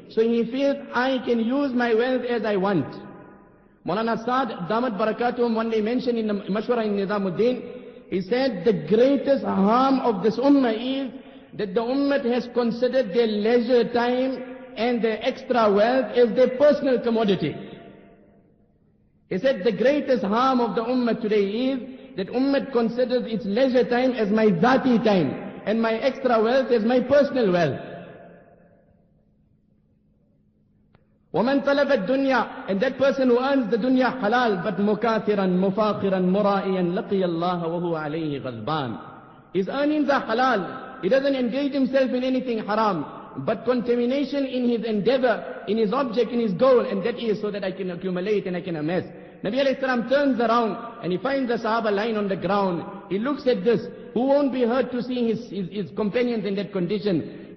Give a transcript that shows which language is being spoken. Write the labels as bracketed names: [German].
[English] So he feels, I can use my wealth as I want. Maulana Saad, Damat Barakatuhum, one day mentioned in the Mashwara in Nizamuddin, he said, the greatest harm of this ummah is that the ummah has considered their leisure time and their extra wealth as their personal commodity. He said, the greatest harm of the ummah today is that ummah considers its leisure time as my dhati time and my extra wealth as my personal wealth. [Arabic] وَمَنْ طَلَبَ الدُّنْيَا, [English] and that person who earns the dunya halal, but [Arabic] مُكَاثِرًا مُفَاخِرًا مُرَائِيًا لَقِيَ اللَّهَ وَهُوَ عَلَيْهِ غَضْبَانٍ. [English] His earnings are halal. He doesn't engage himself in anything haram, but contamination in his endeavor, in his object, in his goal, and that is so that I can accumulate and I can amass. Nabi alayhi salam turns around and he finds the Sahaba lying on the ground. He looks at this. Who won't be hurt to see his companions in that condition?